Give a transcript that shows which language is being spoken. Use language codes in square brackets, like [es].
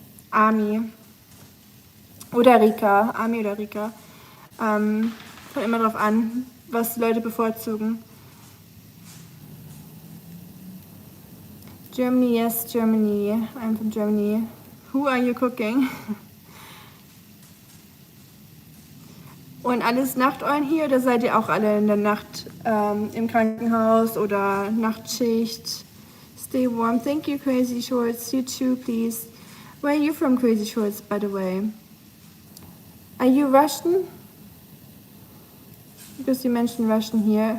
[de] Ami oder Rika, Ami oder Rika. Kommt immer drauf an, was die Leute bevorzugen. [en] Germany, yes, Germany. I'm from Germany. Who are you cooking? [de] Und alles Nachteulen hier oder seid ihr auch alle in der Nacht im Krankenhaus oder Nachtschicht? [en] Stay warm. Thank you, Crazy Shorts. You too, please. Where are you from, Crazy Shorts, by the way? Are you Russian? Because you mentioned Russian here.